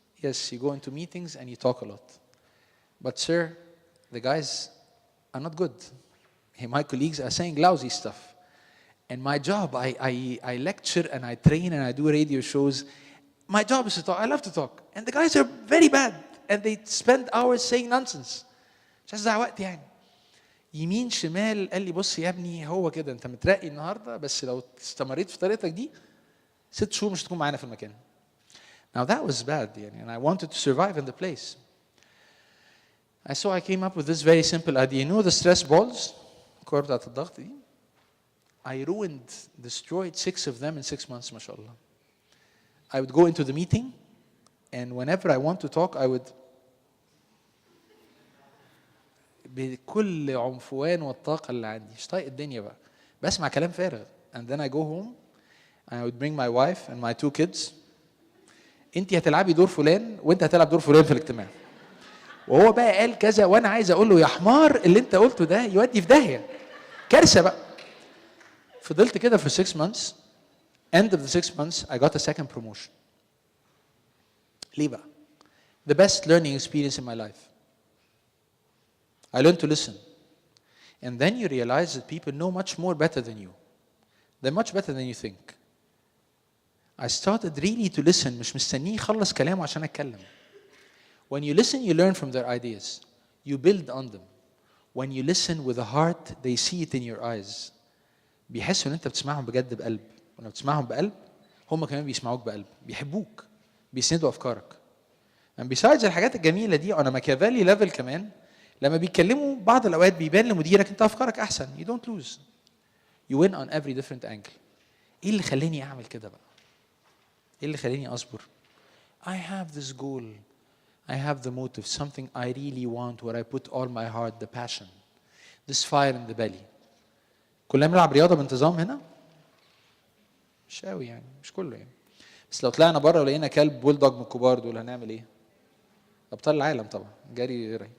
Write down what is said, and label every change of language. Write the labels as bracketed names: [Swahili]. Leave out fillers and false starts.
[English] Yes, you go into meetings and you talk a lot. But sir, the guys are not good. My colleagues are saying lousy stuff. And my job, I lecture and I train and I do radio shows. My job is to talk. I love to talk. And the guys are very bad. And they spend hours saying nonsense. [Arabic] مش عايز وقت يعني. يمين شمال قال لي بص يا ابني هو كده انت مترقي النهارده بس لو استمريت في طريقتك دي 6 شهور مش هتكون معانا في المكان. [English] Now that was bad, and I wanted to survive in the place. So I came up with this very simple idea. You know the stress balls? [Arabic] الكور بتاعت الضغط دي. [English] I destroyed 6 of them in 6 months, [Arabic] ما شاء الله. [English] I would go into the meeting, and whenever I want to talk, I would [Arabic] بكل عنفوان والطاقة اللي عندي مش طايق الدنيا بقى بسمع كلام فارغ. [English] And then I go home and I would bring my wife and my 2 kids. [Arabic] انت هتلعبي دور فلان وانت هتلعب دور فلان في الاجتماع. وهو بقى قال كذا وانا عايز اقول له يا حمار اللي انت قلته ده يودي في داهيه. كارثه بقى. فضلت كده [English] for 6 months. End of the 6 months I got a second promotion. [Arabic] ليه بقى؟ [English] The best learning experience in my life. I learned to listen. And then you realize that people know much more better than you. They're much better than you think. I started really to listen. [Arabic] مش مستنيه يخلص كلامه عشان أتكلم. [English] When you listen, you learn from their ideas. You build on them. When you listen with a heart, they see it in your eyes. [Arabic] بيحسوا إن أنت بتسمعهم بجد بقلب. ولما بتسمعهم بقلب، هم كمان بيسمعوك بقلب. بيحبوك. بيسندوا أفكارك. [English] And besides [Arabic] الحاجات الجميلة دي [English] on a Machiavelli level [Arabic] كمان، لما بيتكلموا بعض الأوقات بيبان لمديرك أنت أفكارك أحسن. [English] You don't lose. You win on every different angle. [Arabic] إيه اللي خلاني أعمل كده بقى؟ ايه اللي خلاني اصبر؟ [English] I have this goal. I have the motive, something I really want, where I put all my heart, the passion, this fire in the belly. [Arabic] كلنا بنلعب رياضة بانتظام هنا؟ مش قوي يعني، مش كله يعني. بس لو طلعنا بره ولقينا كلب بولدوج من الكبار دول هنعمل ايه؟ ابطال العالم طبعا، جري رهيب.